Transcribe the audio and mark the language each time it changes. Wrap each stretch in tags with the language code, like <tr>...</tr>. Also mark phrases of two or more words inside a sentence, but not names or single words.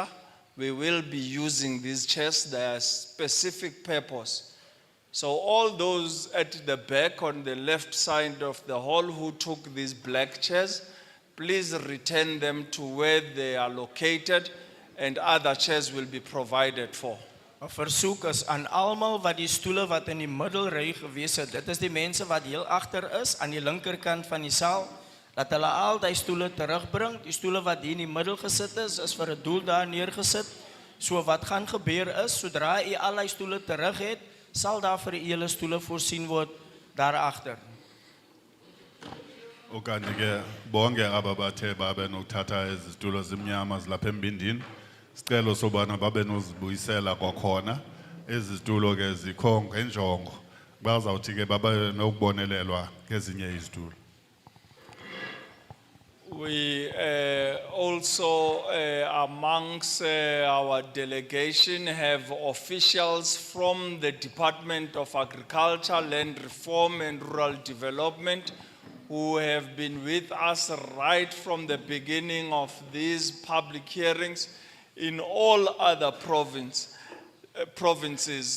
<en>We will be using these chairs, their specific purpose. So all those at the back on the left side of the hall who took these black chairs, please return them to where they are located, and other chairs will be provided for.</en> <af>'n Versoek is aan almal wat die stoele wat in die middelry gewees het. Dit is die mense wat heel agter is aan die linkerkant van die saal, dat hulle al die stoele terugbring. Die stoele wat hier in die middel gesit is vir 'n doel daar neergesit. So wat gaan gebeur is, sodra u al die stoele terug het, sal daar vir u hele stoele voorsien word daar agter.</af> <xh>Okanti ke bonke aba bathe babe nokuthatha izitulo zimnyama zilapha embindini. Sicelo sobana babe nozibuyisela kwakhona. Izitulo ke zikho ngenjongo. Bazawuthi ke babe nokubonelelwa ngezinye izitulo.</xh> <en>We also, amongst our delegation, have officials from the Department of Agriculture, Land Reform and Rural Development who have been with us right from the beginning of these public hearings in all other provinces.</en>